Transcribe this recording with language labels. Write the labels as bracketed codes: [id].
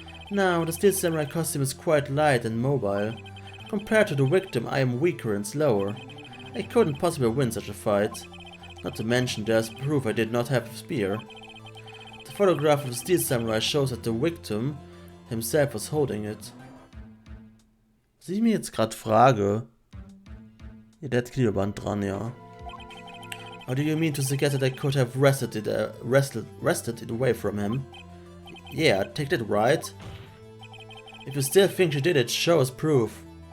[en] Now, the steel samurai costume is quite light and mobile. Compared to the victim, I am weaker and slower. I couldn't possibly win such a fight. Not to mention, there's proof I did not have a spear. The photograph of the steel samurai shows that the victim himself was holding it. [de] Was ich mir jetzt gerade frage... Ja, der hat Gliederband dran, ja. [en] Or do you mean to suggest that I could have wrested it away from him? Yeah, take that, right? If you still think she did it, show us proof.